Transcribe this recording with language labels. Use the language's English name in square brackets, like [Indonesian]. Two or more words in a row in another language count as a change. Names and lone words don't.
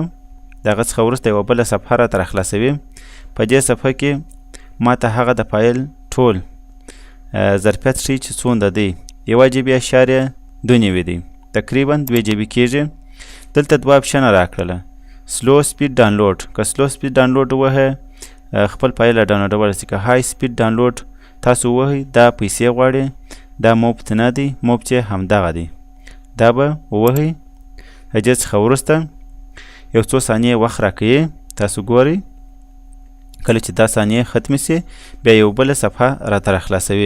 [Pashto] د هغه څخه وروسته یوه بله صفحه راته راخلاصوي. په دې صفحه کې ما ته هغه د فایل ټول ظرفیت ښیي چې څومره دی. 1.2 دی، تقریبا 2 GB کېږي. دلته دوه اپشنه راکړله. [English] slow speed download, [Pashto] که [English] slow speed download [Pashto] ووهئ خپل فایل را ډاونلوډولی شي. که [English] high speed download [Pashto] تاسو ووهئ دا پیسې غواړي. دا مفت نه دی، مفت یې همدغه دی. دا به ووهئ. د دې څخه وروسته یو څو ثانیې وخت راکوي. تاسو ګورئ کله چې دا ثانیې ختمې سي بیا یو بله صفحه راته راخلاصوي.